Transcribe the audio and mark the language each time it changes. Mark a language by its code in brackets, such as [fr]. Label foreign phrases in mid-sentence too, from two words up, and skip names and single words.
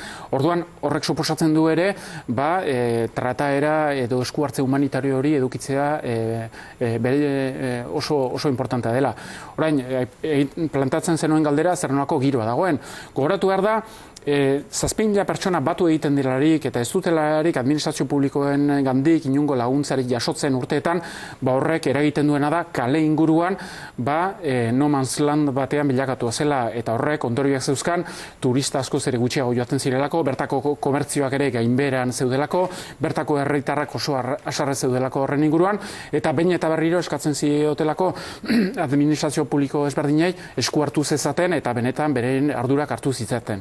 [eu] Orduan, horrek suposatzen du ere, trataera edo esku hartze humanitario hori edukitzea oso importantea dela. Orain, plantatzen zenuen galdera, zer nolako giroa dagoen. Gogoratu behar da, 7.000 pertsona batu egiten direlarik eta ez dutelarik administrazio publikoen gandik inungo laguntzarik jasotzen urteetan, horrek eragiten duena da kale inguruan [en] no man's land [eu] batean bilakatu zela, eta horrek ondorioak zeuzkan turista asko ere gutxiago joaten zirelako, bertako komertzioak ere gainberan zeudelako, bertako herritarrak oso haserre zeudelako horren inguruan, eta behin eta berriro eskatzen ziotelako administrazio publiko ezberdinei esku hartu zezaten eta benetan beren ardurak hartu zitzaten.